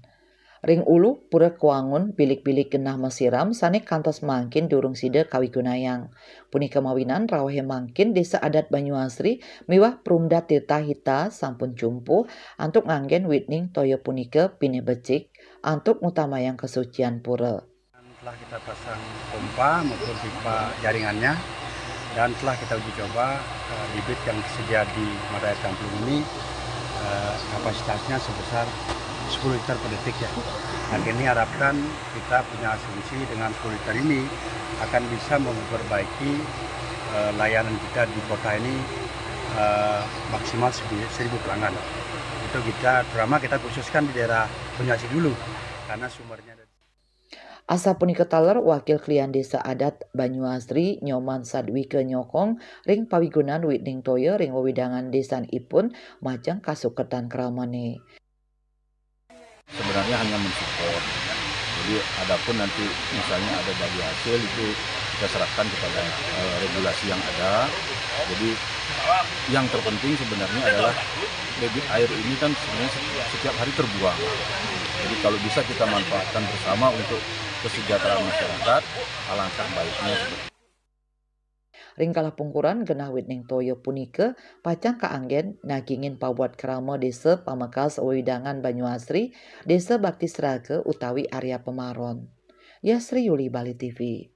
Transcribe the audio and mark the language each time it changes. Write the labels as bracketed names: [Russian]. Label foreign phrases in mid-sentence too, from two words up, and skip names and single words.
[Balinese] Ring ulu pura kuangun bilik-bilik genah mesiram sane kantos mangkin durung sida kawigunayang. Punika mawinan rawahe mangkin Desa Adat Banyuasri miwah Prumda Tirta Hita sampun jumpu antuk nganggen witning toya punika pineh becik antuk ngutamayang kesucian pura. [Indonesian] Telah kita pasang pompa maupun pipa jaringannya dan telah kita uji coba bibit yang tersedia di Madaya Camplung ini kapasitasnya sebesar 10 liter per detik ya. Dan ini harapkan kita punya asumsi dengan 10 liter ini akan bisa memperbaiki layanan kita di kota ini maksimal 1000 pelanggan. Itu terutama kita khususkan di daerah Banyuasri dulu karena sumbernya dari [Balinese] Asa punika taler wakil klien Desa Adat Banyuasri Nyoman Sadwike Nyokong ring pawigunan witning toya ring wewidangan desan ipun majang kasuketan kramane. [Indonesian] Sebenarnya hanya mensupport. Jadi adapun nanti misalnya ada dari hasil itu kita serahkan kepada regulasi yang ada. Jadi yang terpenting sebenarnya adalah debit air ini kan sebenarnya setiap hari terbuang. Jadi kalau bisa kita manfaatkan bersama untuk kesejahteraan masyarakat, alangkah baiknya. [Balinese] Ring kalah pungkuran genah witning toya punika pacang kaanggen nagingin pabuat krama Desa Pamekas Wewidangan Banyuasri, Desa Bakti Sraga utawi Arya Pemaron. Yasri Yuli Bali TV.